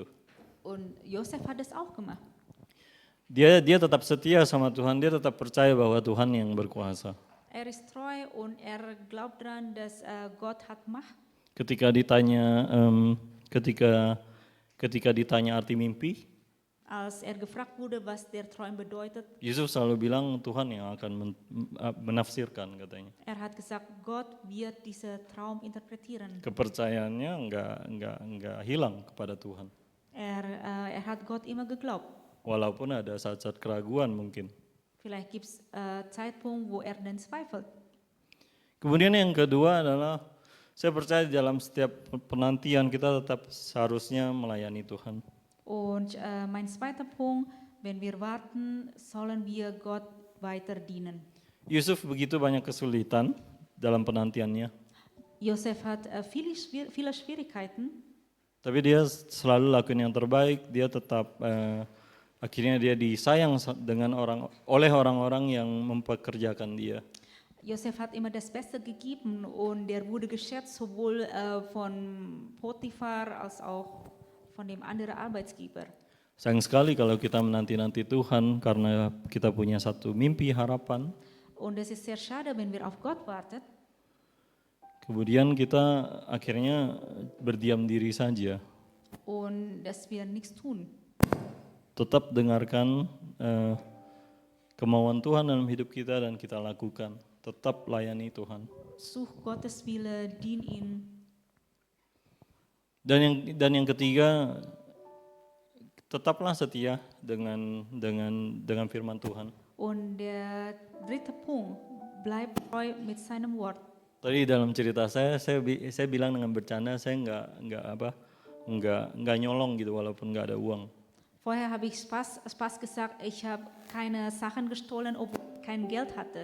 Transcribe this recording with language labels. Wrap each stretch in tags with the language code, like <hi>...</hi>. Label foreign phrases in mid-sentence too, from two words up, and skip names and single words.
<de>Und Josef hat es auch gemacht.</de> <id>Dia tetap setia sama Tuhan, dia tetap percaya bahwa Tuhan yang berkuasa.</id> <de>Er ist treu und er glaubt daran, dass Gott hat Macht.</de> <id>Ketika ditanya ketika ditanya arti mimpi,</id> <de>Als er gefragt wurde, was der Traum bedeutet,</de> <id>Yusuf selalu bilang Tuhan yang akan menafsirkan katanya.</id> <de>er hat gesagt, Gott wird diesen Traum interpretieren.</de> <id>Kepercayaannya enggak hilang kepada Tuhan.</id> <de>Er hat Gott immer geglaubt.</de> <id>Walaupun ada saat-saat keraguan mungkin.</id> <de>Vielleicht gibt es Zeitpunkt, wo er dann zweifelt.</de> <id>Kemudian yang kedua adalah saya percaya di dalam setiap penantian kita tetap seharusnya melayani Tuhan.</id> <de>Und mein zweiter Punkt, wenn wir warten, sollen wir Gott weiter dienen.</de> <id>Yusuf begitu banyak kesulitan dalam penantiannya,</id> <de>Josef hat viele Schwierigkeiten,</de> <id>tapi dia selalu lakukan yang terbaik. Dia tetap akhirnya dia disayang oleh orang-orang yang mempekerjakan dia.</id> <de>Josef hat immer das Beste gegeben und er wurde geschätzt, sowohl von Potiphar als auch von dem anderen Arbeitsgeber.</de> <id>Sayang sekali kalau kita menanti-nanti Tuhan karena kita punya satu mimpi, harapan.</id> <de>Und es ist sehr schade, wenn wir auf Gott warten.</de> <id>Kemudian kita akhirnya berdiam diri saja.</id> <de>Und dass wir nichts tun.</de> <id>Tetap dengarkan kemauan Tuhan dalam hidup kita dan kita lakukan. Tetap layani Tuhan.</id> <de>Such Gottes Wille, dien ihm.</de> <id>Dan yang ketiga, tetaplah setia dengan firman Tuhan.</id> <de>Und der dritte Punkt, bleib treu mit seinem Wort.</de> <id>Tadi dalam cerita saya bilang dengan bercanda, saya nggak nyolong gitu walaupun nggak ada uang.</id> <de>Vorher habe ich Spaß gesagt, ich habe keine Sachen gestohlen, obwohl ich kein Geld hatte.</de>